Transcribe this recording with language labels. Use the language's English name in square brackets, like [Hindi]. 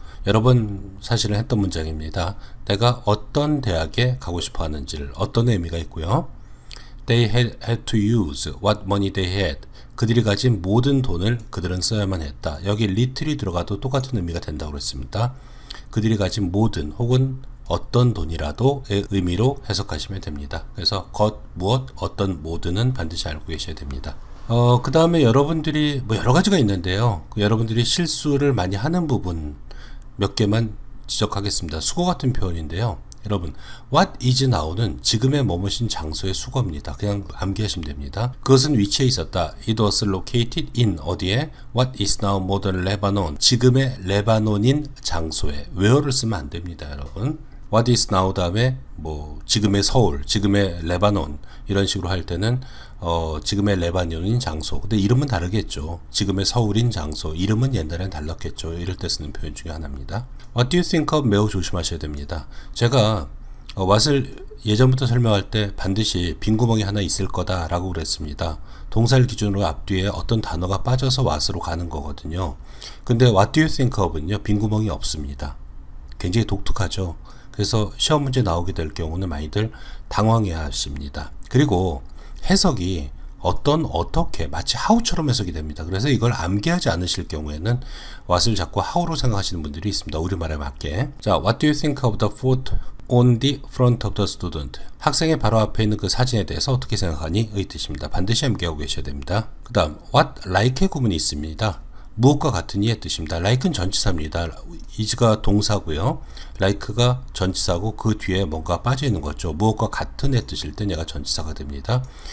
[Korean] 여러 번 사실은 했던 문장입니다. 내가 어떤 대학에 가고 싶어 하는지를, 어떤 의미가 있고요. [English] They had to use what money they had. [Korean] 그들이 가진 모든 돈을 그들은 써야만 했다. 여기 little이 들어가도 똑같은 의미가 된다고 그랬습니다. 그들이 가진 모든 혹은 어떤 돈이라도의 의미로 해석하시면 됩니다. 그래서 것, 무엇, 어떤, 모든은 반드시 알고 계셔야 됩니다. 그 다음에 여러분들이 여러 가지가 있는데요. 여러분들이 실수를 많이 하는 부분 몇 개만 지적하겠습니다. 수거 같은 표현인데요. 여러분, [English] what is now [Korean] 는 지금의 머무신 장소의 수거입니다. 그냥 암기하시면 됩니다. 그것은 위치에 있었다. [English] It was located in [Korean] 어디에? [English] What is now modern Lebanon. [Korean] 지금의 레바논인 장소에. where를 쓰면 안 됩니다, 여러분. [English] What is now [Korean] 다음에 지금의 서울, 지금의 레바논 이런 식으로 할 때는 지금의 레바논인 장소. 근데 이름은 다르겠죠. 지금의 서울인 장소. 이름은 옛날엔 달랐겠죠. 이럴 때 쓰는 표현 중에 하나입니다. [English] What do you think of [Korean] 매우 조심하셔야 됩니다. 제가 what을 예전부터 설명할 때 반드시 빈 구멍이 하나 있을 거다라고 그랬습니다. 동사를 기준으로 앞뒤에 어떤 단어가 빠져서 what으로 가는 거거든요. 근데 [English] what do you think of [Korean] 은요, 빈 구멍이 없습니다. 굉장히 독특하죠. 그래서 시험 문제 나오게 될 경우는 많이들 당황해야 하십니다. 그리고 해석이 어떻게 마치 how처럼 해석이 됩니다. 그래서 이걸 암기하지 않으실 경우에는 what을 자꾸 how로 생각하시는 분들이 있습니다. 우리말에 맞게. [English] 자, what do you think of the photo on the front of the student? [Korean] 학생의 바로 앞에 있는 그 사진에 대해서 어떻게 생각하니? 의 뜻입니다. 반드시 암기하고 계셔야 됩니다. 그 다음 what like의 구문이 있습니다. 무엇과 같으니의 뜻입니다. like는 전치사입니다. is가 동사고요. like가 전치사고 그 뒤에 뭔가 빠져 있는 거죠. 무엇과 같은의 뜻일 땐 얘가 전치사가 됩니다.